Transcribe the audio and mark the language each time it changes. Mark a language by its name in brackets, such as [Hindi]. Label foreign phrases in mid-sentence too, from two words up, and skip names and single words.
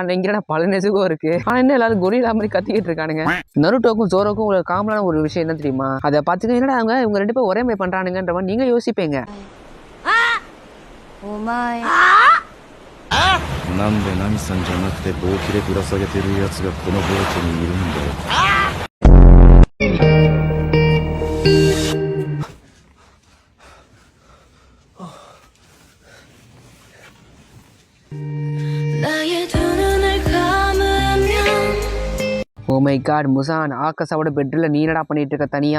[Tamil] அன்னைக்கு பல நெசுகோ இருக்கு. ஆனா என்ன எல்லாரும் கொரில்லா மாதிரி கத்திக்கிட்டு இருக்கானுங்க. நருட்டோக்கும் ஜோரோக்கும் ஒரு காமனான ஒரு விஷயம் என்ன தெரியுமா? அதை பார்த்துக்க என்னடா அவங்க இவங்க ரெண்டு பேரும் ஒரே மாதிரி பண்றானுங்கன்ற மாதிரி நீங்க யோசிப்பீங்க. [Japanese] なんでナミさんじゃなくて棒切れぶら下げてるやつがこのボートにいるんだよ。 [English] Oh my God [Tamil] முசான், ஆகாஷோட பெட்ல நீ என்னடா பண்ணிட்டு இருக்க தனியா?